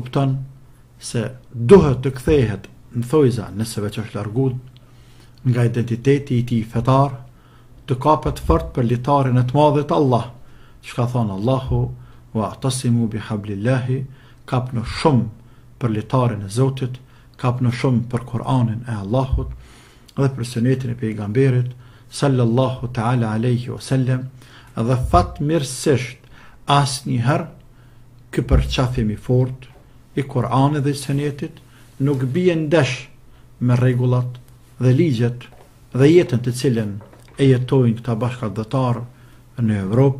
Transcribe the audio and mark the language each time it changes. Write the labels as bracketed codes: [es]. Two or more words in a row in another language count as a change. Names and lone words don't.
[sq] kupton se duhet të kthehet në thojza nëse veç është larguar nga identiteti i tij fetar, të kapet fort për litarin e të madhit Allah, çka thon Allahu, [ar] واعتصموا بحبل الله, [sq] kapno shumë për litarin e Zotit, kapno shumë për Kur'anin e Allahut dhe për sunetin e pejgamberit [ar] صلى الله تعالى عليه وسلم, [sq] dhe fatmirësisht asnjëherë ky përqafim i fort i Kur'anit dhe sunetit nuk bie ndesh me rregullat dhe ligjet dhe jetën të cilën e jetojnë këta bashkëdhetar në Evropë.